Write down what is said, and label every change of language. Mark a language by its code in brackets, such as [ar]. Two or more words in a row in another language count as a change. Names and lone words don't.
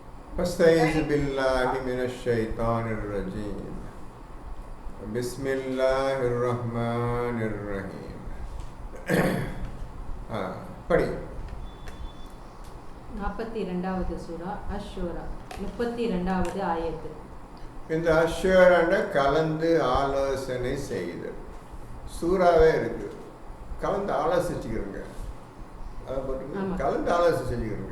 [ar] أستعيذ بالله من الشيطان الرجيم بسم الله الرحمن الرحيم படி [ta] 42வது சூரா அஷ்-ஷூரா 32வது ஆயத்து. இந்த அஷ்ஷூரான கலந்து ஆலோசனை செய்து சூறாவே இருக்கு, கலந்து ஆலோசிச்சுக்கிறோங்க, அதை போட்டு கலந்து ஆலோசனை செஞ்சுக்கிறோங்க.